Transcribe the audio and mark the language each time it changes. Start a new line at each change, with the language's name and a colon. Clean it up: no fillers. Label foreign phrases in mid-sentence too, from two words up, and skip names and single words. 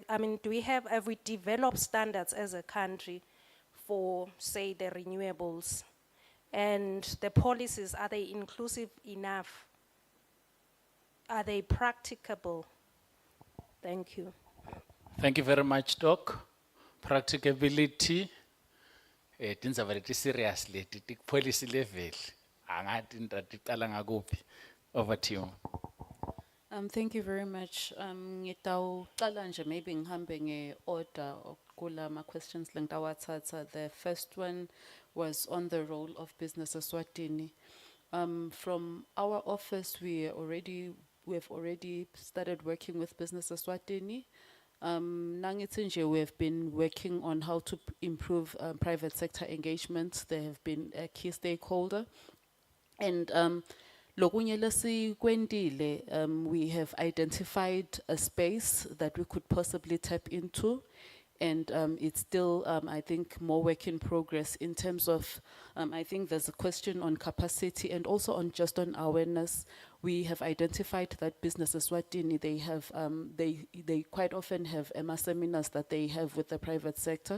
English: I mean, have we developed standards as a country for, say, the renewables, and the policies? Are they inclusive enough? Are they practicable? Thank you. Thank you very much, Doc. Practicability,
Swati: tindzaba leti
English: serious leti, policy level.
Swati: Angati ndaticala ngakuphi.
English: Over to you. Thank you very much.
Swati: Ngitawucala nje maybe ngihambe nge-order kula ma-questions lengitawathatha.
English: The first one was on the role of business Eswatini. From our office, we have already started working with business Eswatini.
Swati: Nangithi nje,
English: we have been working on how to improve private sector engagement. They have been a key stakeholder. And
Swati: lokunye lesikwendile,
English: we have identified a space that we could possibly tap into. And it's still, I think, more work in progress in terms of, I think there's a question on capacity and also on just on awareness. We have identified that Business Eswatini, they have, they quite often have seminars that they have with the private sector.